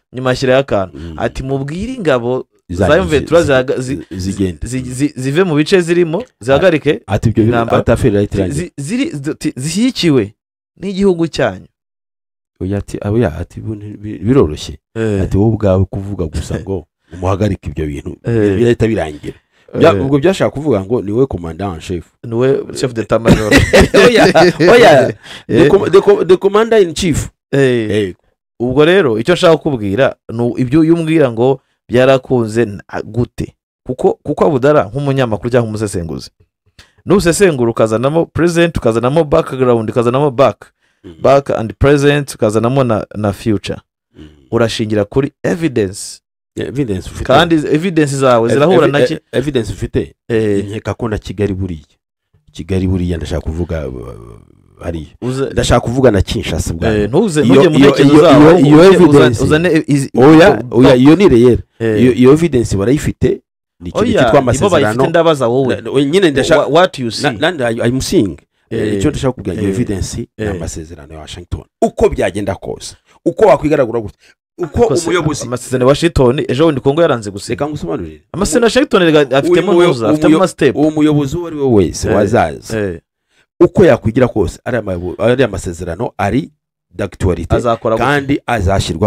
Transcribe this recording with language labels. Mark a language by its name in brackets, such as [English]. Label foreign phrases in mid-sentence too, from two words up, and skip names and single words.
[Kinyarwanda] nyuma ashyira y'akantu ati mubwire ingabo za M23 zive mu bice zirimo zihagarike ati ibyo atafera zishyikiwe n'igihugu cyanyu ati biroroshye ati wowe ubwawe kuvuga gusa ngo umuhagarike ibyo bintu birahita birangira ubwo byashaka kuvuga ngo niwe [French] commandant en chef niwe chef d'état major [Kinyarwanda] oya [English] the commander in chief [Kinyarwanda] ubwo rero icyo nshaka kukubwira ibyo yumbwira ngo byarakunze gute kuko Abudara nk'umunyamakuru cyangwa umusesenguzi n'usesengura ukazanamo present ukazanamo background ukazanamo [English] back and present [Kinyarwanda] ukazanamo na future urashingira kuri evidence kandi evidence zawe zirahura nake evidence ufite nkeka ko na Kigali buriya ndashaka kuvuga hariya ndashaka kuvuga na Kinshasa bwa ntuze mu ntekerezo zawe iyo evidence oya iyo ni reyere iyo evidence barayifite ni ikintu cyitwa amasezerano ndabaza wowe nyine ndashaka [English] what you see I'm seeing [Kinyarwanda] icyo ndashaka kuvuga iyo evidence ni amasezerano ya Washington uko byagenda kose uko wakwigaragura gute uko umuyobozi amasezerano ya Washington ejo bundi Kongo yaranze guseka ngusobanurire amasezerano ya Washington afitemo nuza afitemo step umuyobozi wari we wese wazaza uko yakwigira kose ari amasezerano ari d'actualité kandi azashyirwa